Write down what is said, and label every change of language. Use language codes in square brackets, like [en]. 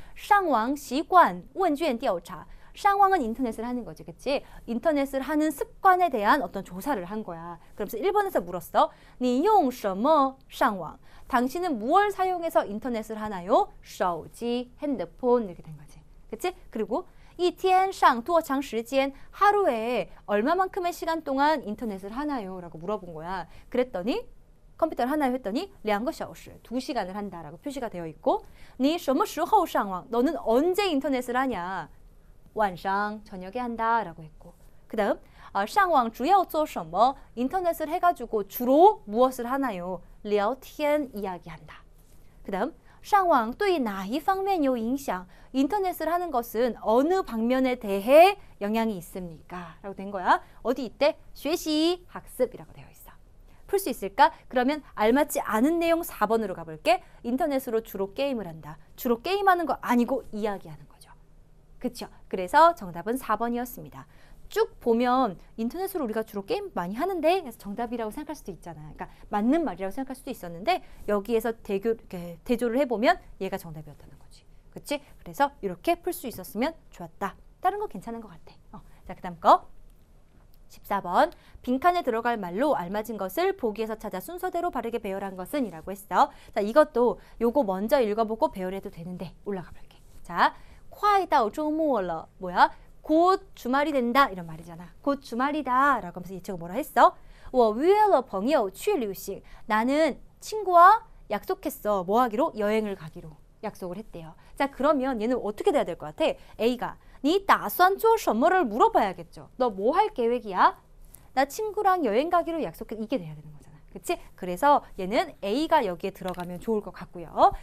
[ko] 상왕 시관 원주엔 띄어차. 상황은 인터넷을 하는 거지, 그치? 인터넷을 하는 습관에 대한 어떤 조사를 한 거야. 그러면서 1번에서 물었어. [zh] 你用什么上网? [ko] 당신은 무엇을 사용해서 인터넷을 하나요? 手机, 핸드폰 이렇게 된 거지, 그치? [zh] 그리고 一天上多长时间? [ko] 하루에 얼마만큼의 시간 동안 인터넷을 하나요? 라고 물어본 거야. 그랬더니 컴퓨터를 하나요 했더니 2个小时, 2시간을 한다라고 표시가 되어 있고 [zh] 你什么时候上网? [ko] 너는 언제 인터넷을 하냐? 晚上, 저녁에 한다라고 했고 그 다음 [zh] 上网主要做什么? [ko] 인터넷을 해가지고 주로 무엇을 하나요? 聊天, 이야기한다. [zh] 그 다음 上网对哪一方面有影响? [ko] 인터넷을 하는 것은 어느 방면에 대해 영향이 있습니까? 라고 된 거야. 어디 있대? 学习, 학습이라고 되어 있어. 풀 수 있을까? 그러면 알맞지 않은 내용 4번으로 가볼게. 인터넷으로 주로 게임을 한다. 주로 게임하는 거 아니고 이야기하는 거죠. 그쵸? 그래서 정답은 4번이었습니다. 쭉 보면 인터넷으로 우리가 주로 게임 많이 하는데 그래서 정답이라고 생각할 수도 있잖아요. 그러니까 맞는 말이라고 생각할 수도 있었는데 여기에서 대조를 해보면 얘가 정답이었다는 거지. 그치? 그래서 이렇게 풀 수 있었으면 좋았다. 다른 거 괜찮은 것 같아. 자, 그 다음 거 14번 빈칸에 들어갈 말로 알맞은 것을 보기에서 찾아 순서대로 바르게 배열한 것은 이라고 했어. 자, 이것도 요거 먼저 읽어보고 배열해도 되는데 올라가 볼게. 자, [zh] 快到周末了 [ko] 뭐야? 곧 주말이 된다 이런 말이잖아. 곧 주말이다 라고 하면서 예측을 뭐라 했어? [zh] 我约了朋友去旅行 [ko] 나는 친구와 약속했어. 뭐 하기로? 여행을 가기로 약속을 했대요. 자, 그러면 얘는 어떻게 돼야 될 것 같아? A가 [zh] 你打算做什么 [ko] 를 물어봐야겠죠. 너 뭐 할 계획이야? 나 친구랑 여행 가기로 약속했. 이게 돼야 되는 거잖아. 그치? 그래서 얘는 A가 여기에 들어가면 좋을 것 같고요.